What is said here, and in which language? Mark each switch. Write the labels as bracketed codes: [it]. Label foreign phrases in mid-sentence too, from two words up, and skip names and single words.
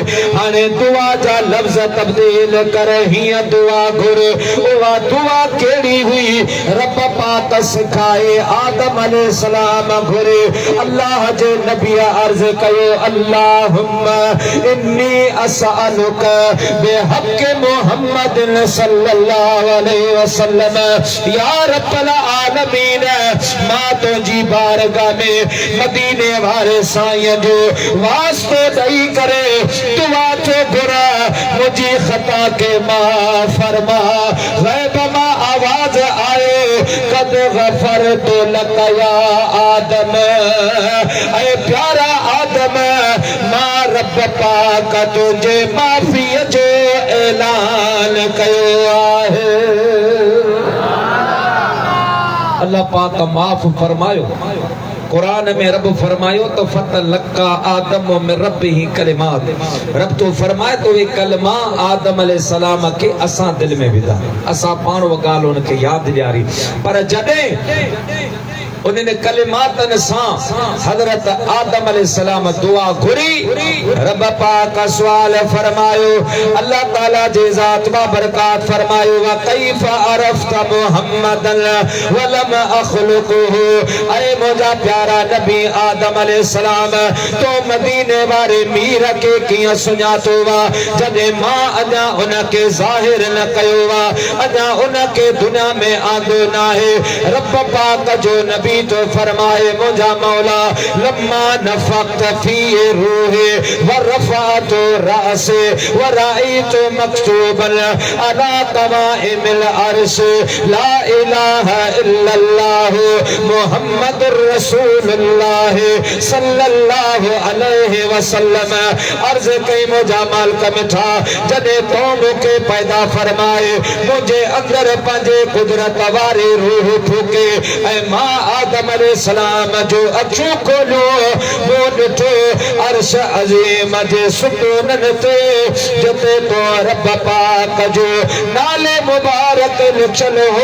[sd] हाणे दुआ जा लफ़्ज़ तब्दील कर हीअं दुआ घुर। उहा दुआ कहिड़ी हुई? रब पाक सिखाए आदम अलैहिस्सलाम घुरे। अल्लाह जे नबी अर्ज़ कयो [ar] اللهم إني أسألك بحق محمد صلى الله عليه وسلم يا رب العالمين. [sd] मां तुंहिंजी बारगाह में मदीने वारे साईं जो वास्तो ॾेई करे दुआ थो घुरा, मुंहिंजी ख़ता के माफ़ फरमा। ग़ैब मां आवाज़ आए [ar] قد غفرت لك يا آدم. [sd] ऐ प्यारा आदम मां रब पाक तुंहिंजे माफ़ीअ जो ऐलान कयो आहे। अल्लाह पाक माफ़ फरमायो। कुरान में रब फरमायो तो [ar] فتلقى آدم من ربه كلمات. [sd] रब तो फरमाए तो वे कलमा आदम अलैहिस्सलाम के असां दिल में विधा, असां पाण वो ॻाल्हि उनखे यादि ॾियारी। पर जॾहिं उन्हें कलिमातन सां हजरत आदम अलैहिस्सलाम दुआ घुरी, रब पाक सवाल फरमायो। अल्लाह ताला जे ज़ात बा बरकात फरमायो [ar] وكيف عرفت محمدا ولم أخلقه. [sd] ऐ मुंहिंजा प्यारा नबी आदम अलैहिस्सलाम तो मदीने वारे मीर के कीअं सुञातो वा जॾहिं मां अञा उनखे ज़ाहिर न कयो वा, अञा उनखे दुनिया में आंदो न आहे। रब पाक जो नबी तो फरमाए मुझा मौला [ar] لما نفخت في روحي ورفعت رأسي رأيت مكتوبا على قوائم العرش لا إله إلا الله محمد رسول الله صلى الله عليه وسلم. [sd] अर्ज कई मुझा मालिक मिठा जॾहिं तो मूंखे पैदा फरमाए मुझे अंदर पंहिंजे कुदरत वारी रूह फूके ऐं मां आदम अलैहिस्सलाम जो अखियूं खोलियो वो ॾिठो अर्श अज़ीम जे सुतूननि ते जिते तो रब पाक जो नाले मुबारक लिखियल हो।